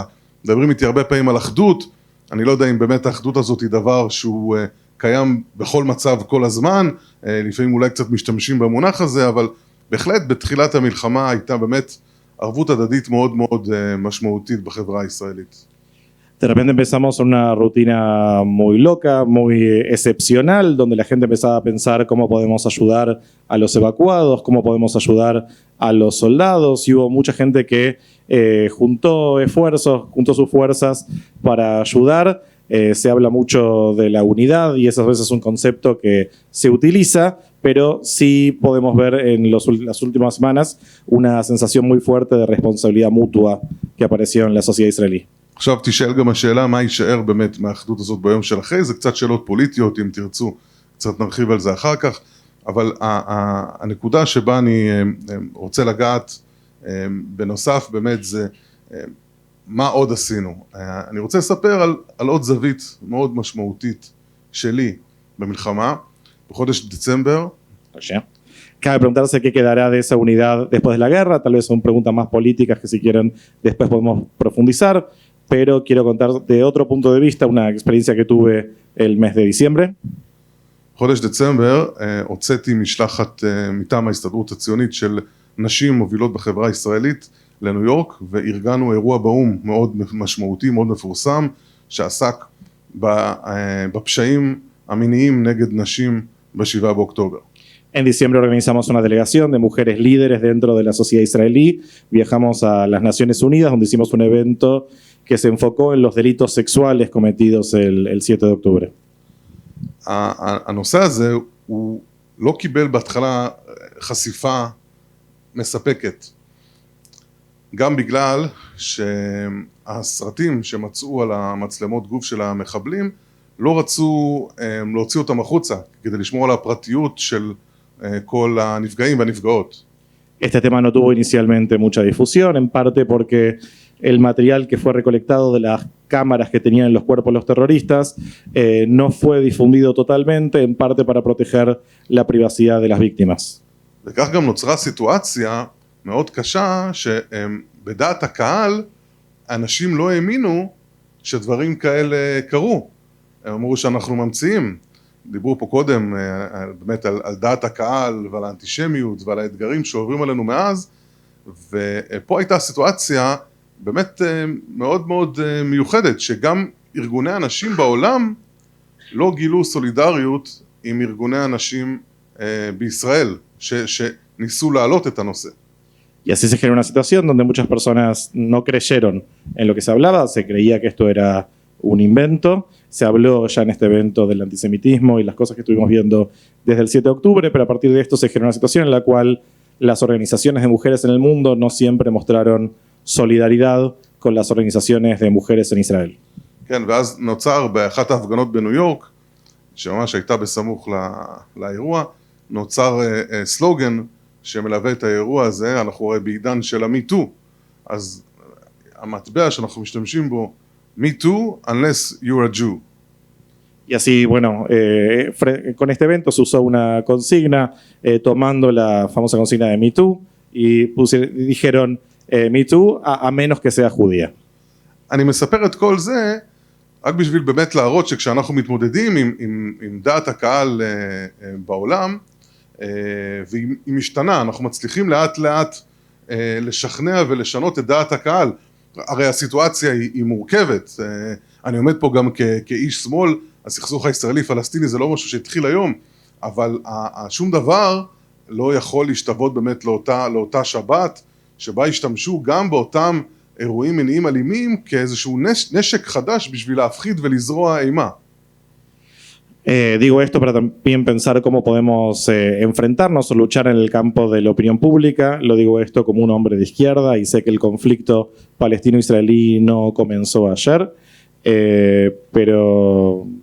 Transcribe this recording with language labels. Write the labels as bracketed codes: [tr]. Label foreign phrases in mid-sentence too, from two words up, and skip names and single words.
[he] מדברים איתי הרבה פעמים על אחדות, אני לא יודע אם באמת האחדות הזאת היא דבר שהוא קיים בכל מצב כל הזמן, לפעמים אולי קצת משתמשים במונח הזה, אבל בהחלט בתחילת המלחמה הייתה באמת ערבות הדדית מאוד מאוד משמעותית בחברה הישראלית. [es] De repente empezamos una rutina muy loca, muy excepcional, donde la gente empezaba a pensar cómo podemos ayudar a los evacuados, cómo podemos ayudar a los soldados, y hubo mucha gente que juntó esfuerzos, juntó sus fuerzas para ayudar. Se habla mucho de la unidad y eso a veces es un concepto que se utiliza, pero sí podemos ver en las últimas semanas una sensación muy fuerte de responsabilidad mutua que apareció en la sociedad israelí. [he] עכשיו תשאל גם השאלה מה יישאר באמת מהאחדות הזאת ביום של אחרי, זה קצת שאלות פוליטיות אם תרצו, קצת נרחיב על זה אחר כך, אבל הנקודה שבה אני רוצה לגעת בנוסף באמת זה מה עוד עשינו. אני רוצה לספר על עוד זווית מאוד משמעותית שלי במלחמה, בחודש דצמבר. [es] Cabe preguntarse qué quedará de esa unidad después de la guerra, tal vez son preguntas más políticas que si quieren después podemos profundizar, pero quiero contar de otro punto de vista una experiencia que tuve el mes de diciembre. [he] חודש דצמבר הוצאתי משלחת מטעם ההסתדרות הציונית של נשים מובילות בחברה הישראלית לניו יורק, וארגנו אירוע באו"ם מאוד משמעותי, מאוד מפורסם, שעסק בפשעים המיניים נגד נשים ב-7 באוקטובר. [es] En diciembre organizamos una delegación de mujeres líderes dentro de la sociedad israelí. Viajamos a las Naciones Unidas, donde hicimos un evento que se enfocó en los delitos sexuales cometidos el 7 de octubre. [he] הנושא הזה הוא לא קיבל בהתחלה חשיפה מספקת, גם בגלל שהסרטים שמצאו על המצלמות גוף של המחבלים לא רצו להוציא אותם החוצה כדי לשמור על הפרטיות של כל הנפגעים והנפגעות. [es] Este tema no tuvo inicialmente mucha difusión, en parte porque el material que fue recolectado de las cámaras que tenían en los cuerpos los terroristas no fue difundido totalmente, en parte para proteger la privacidad de las víctimas. [he] וכך גם נוצרה סיטואציה מאוד קשה שבדעת הקהל אנשים לא האמינו שדברים כאלה קרו. הם אמרו שאנחנו ממציאים. דיברו פה קודם באמת על דעת הקהל ועל האנטישמיות ועל האתגרים שעוברים עלינו מאז, ופה הייתה סיטואציה באמת מאוד מאוד מיוחדת, שגם ארגוני הנשים בעולם לא גילו סולידריות עם ארגוני הנשים בישראל, שניסו להעלות את הנושא. [es] Y así se generó una situación donde muchas personas no creyeron en lo que se hablaba, se creía que esto era un invento. Se habló ya en este evento del antisemitismo y las cosas que estuvimos viendo desde el 7 de octubre, pero a partir de esto se generó una situación en la cual las organizaciones de mujeres en el mundo no siempre mostraron solidaridad con las organizaciones de mujeres en Israel. [he] כן, ואז נוצר באחת ההפגנות בניו יורק, שממש הייתה בסמוך לאירוע, נוצר סלוגן שמלווה את האירוע הזה. אנחנו רואים בעידן של המיטו, אז המטבע שאנחנו משתמשים בו, [en] Me too, unless you're a Jew. [es] Y así, bueno, con este evento se usó una consigna tomando la famosa consigna de Me Too y dijeron Me Too a menos que sea judía. [he] אני מספר את כל זה רק בשביל באמת להראות שכשאנחנו מתמודדים עם דעת הקהל בעולם, והיא משתנה, אנחנו מצליחים לאט לאט לשכנע ולשנות את דעת הקהל. הרי הסיטואציה היא מורכבת, אני עומד פה גם כאיש שמאל, הסכסוך הישראלי-פלסטיני זה לא משהו שהתחיל היום, אבל שום דבר לא יכול להשתוות באמת לאותה שבת, שבה השתמשו גם באותם אירועים מיניים אלימים כאיזשהו נשק חדש בשביל להפחיד ולזרוע אימה. [es] Digo esto para también pensar cómo podemos enfrentarnos o luchar en el campo de la opinión pública. Lo digo esto como un hombre de izquierda y sé que el conflicto palestino-israelí no comenzó ayer, pero...